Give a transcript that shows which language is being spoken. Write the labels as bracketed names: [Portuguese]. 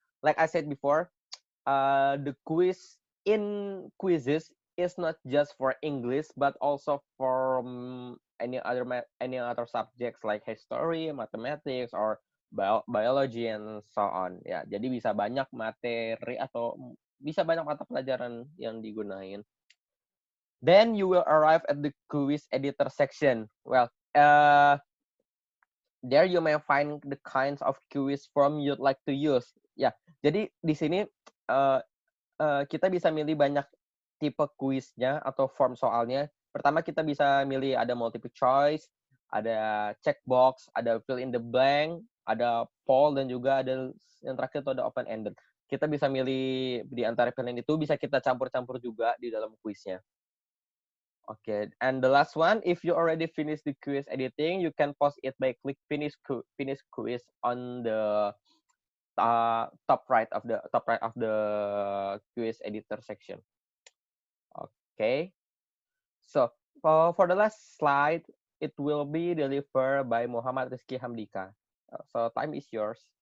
[English] Like I said before, the quiz in quizzes is not just for English, but also for any other subjects like history, mathematics, or biology, and so on. [Indonesian] Ya, jadi bisa banyak materi atau bisa banyak mata pelajaran yang digunain. [English] Then you will arrive at the quiz editor section. Well, there you may find the kinds of quiz form you'd like to use. [Indonesian] Ya, jadi di sini kita bisa milih banyak tipe kuisnya atau form soalnya pertama kita bisa milih ada multiple choice, ada checkbox, ada fill in the blank, ada poll, dan juga ada yang terakhir itu ada open ended. Kita bisa milih di antara pilihan itu, bisa kita campur-campur juga di dalam kuisnya. [English] Okay, and the last one, if you already finished the quiz editing, you can pause it by click finish quiz on the top right of the quiz editor section. Okay, so for the last slide, it will be delivered by Muhammad Rizky Hamdika. So time is yours.